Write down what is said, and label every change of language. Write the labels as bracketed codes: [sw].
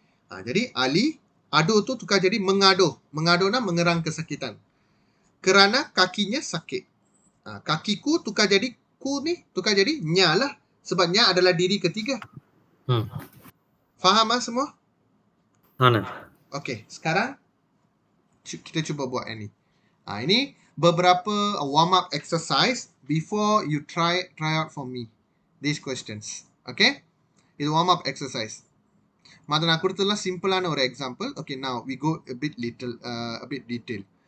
[ms] Jadi Ali, aduh tu tukar jadi mengaduh. Mengaduh nak mengerang kesakitan. Kerana kakinya sakit. Kakiku tukar jadi, ku ni tukar jadi nya lah. Sebab nya adalah diri ketiga. Faham semua? Okey, sekarang kita cuba buat ini. Ini beberapa [en] warm up exercise before you try out for me these questions. Okay? Itu warm up exercise. [ta] Mada நான் கொடுத்ததெல்லாம் சிம்பிளான ஒரு example. [en] Okay, now we go a bit detail.